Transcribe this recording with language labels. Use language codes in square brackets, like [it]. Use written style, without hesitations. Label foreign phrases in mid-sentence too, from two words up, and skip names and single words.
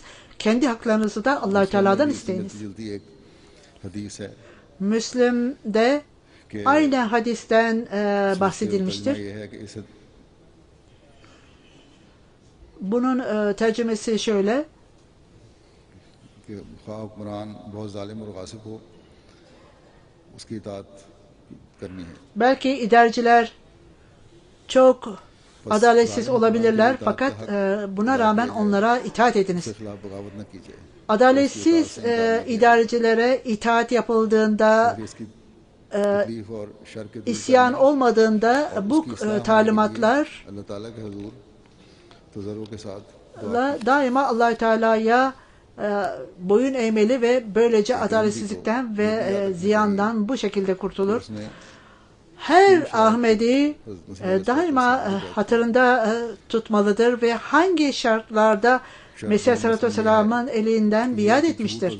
[tr] Kendi haklarınızı da Allah-u Teala'dan isteyiniz. Müslim'de aynı hadisten bahsedilmiştir. Bunun tercümesi şöyle. [ur] کہ خواہ حکمران بہت ظالم اور غاصب ہو اس کی اطاعت کرنی ہے. [tr] Belki idareciler çok adaletsiz olabilirler fakat buna rağmen onlara itaat ediniz. [ur] اس کے خلاف بغاوت نہ کیجیے. [tr] Adaletsiz idarecilere itaat yapıldığında, [ur] پھر اس کی تکلیف اور شر کے دور [tr] isyan olmadığında bu talimatlarla [ur] اللہ تعالیٰ کے حضور تضرع کے ساتھ [tr] daima Allah-u Teala'ya boyun eğmeli ve böylece adaletsizlikten ve ziyandan bu şekilde kurtulur. [ur] उसमें [tr] Her Ahmedi daima hatırında tutmalıdır ve hangi şartlarda Mesih Aleyhisselatü Vesselam'ın elinden biat etmiştir.